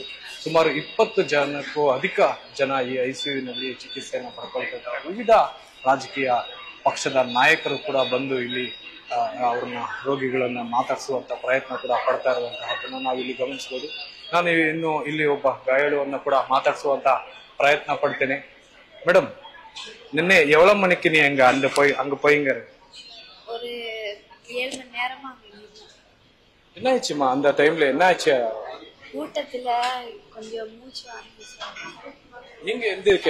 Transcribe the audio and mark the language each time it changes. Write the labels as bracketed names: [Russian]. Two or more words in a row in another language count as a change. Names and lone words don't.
[Kannada] ಸುಮಾರು 20 ಜನಕ್ಕೂ ಅಧಿಕ ಜನ ಈ ಐಸಿಯುನಲ್ಲಿ ಚಿಕಿತ್ಸೆಯನ್ನ ಪಡ್ಕೊಳ್ತಾ ಇದ್ದಾರೆ. ವಿವಿಧ ರಾಜಕೀಯ ಪಕ್ಷದ ನಾಯಕರು ಕೂಡ ಬಂದು ಇಲ್ಲಿ ಅವ್ರನ್ನ ರೋಗಿಗಳನ್ನ ಮಾತಾಡಿಸುವಂತ ಪ್ರಯತ್ನ ಕೂಡ ಪಡ್ತಾ ಇರುವಂತಹದ್ದನ್ನು ನಾವಿಲ್ಲಿ ಗಮನಿಸಬಹುದು. ನಾನು ಇನ್ನು ಇಲ್ಲಿ ಒಬ್ಬ ಗಾಯಾಳುವನ್ನ ಕೂಡ ಮಾತಾಡಿಸುವಂತ ಪ್ರಯತ್ನ ಪಡ್ತೇನೆ. [Tamil] மேடம், நின்ன எவ்வளவு மணிக்கு நீ அங்க போயிங்க? ஒரு 7 மணி நேரமா அங்க இருந்தேன். என்ன ஆச்சுமா அந்த டைம்ல? என்ன ஆச்சு? கூட்டத்துல கொஞ்சம் மூச்சு வாங்குச்சு. நீங்க எந்த இருக்க?